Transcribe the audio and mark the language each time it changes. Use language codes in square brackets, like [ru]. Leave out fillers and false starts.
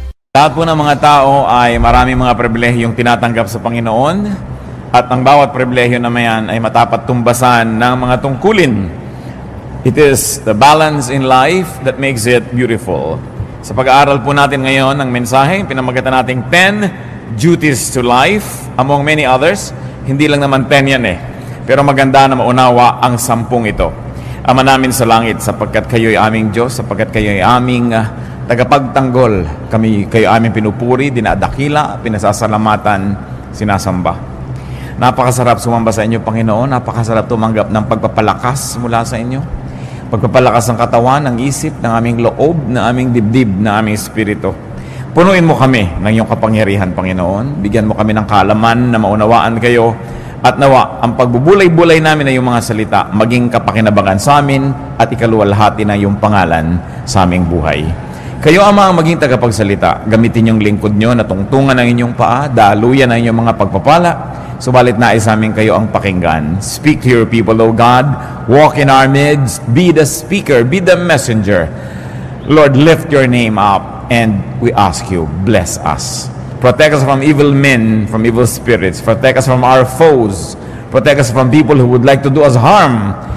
[tl] Lahat po ng mga tao ay maraming mga pribilehiyong tinatanggap sa Panginoon at ang bawat pribilehyo na mayan ay matapat tumbasan ng mga tungkulin. [en] It is the balance in life that makes it beautiful. [tl] Sa pag-aaral po natin ngayon ng mensahe, pinamagatan nating [en] 10 duties to life, among many others. [tl] Hindi lang naman 10 yan pero maganda na maunawa ang 10 ito. Ama namin sa langit, sapagkat kayo'y aming Diyos, sapagkat kayo'y aming tagapagtanggol, kayo aming pinupuri, dinadakila, pinasasalamatan, sinasamba. Napakasarap sumamba sa inyo, Panginoon. Napakasarap tumanggap ng pagpapalakas mula sa inyo. Pagpapalakas ng katawan, ng isip, ng aming loob, ng aming dibdib, ng aming espiritu. Punuin mo kami ng iyong kapangyarihan, Panginoon. Bigyan mo kami ng kaalaman na maunawaan kayo. At nawa, ang pagbubulay-bulay namin na iyong mga salita, maging kapakinabangan sa amin at ikaluwalhati na iyong pangalan sa aming buhay. Kayo, Ama, ang maging tagapagsalita. Gamitin yung lingkod nyo na tungtungan ng inyong paa, daluyan ang inyong mga pagpapala. Subalit nais amin kayo ang pakinggan. [en] Speak to your people, O God. Walk in our midst. Be the speaker. Be the messenger. Lord, lift your name up. And we ask you, bless us. Protect us from evil men, from evil spirits. Protect us from our foes. Protect us from people who would like to do us harm.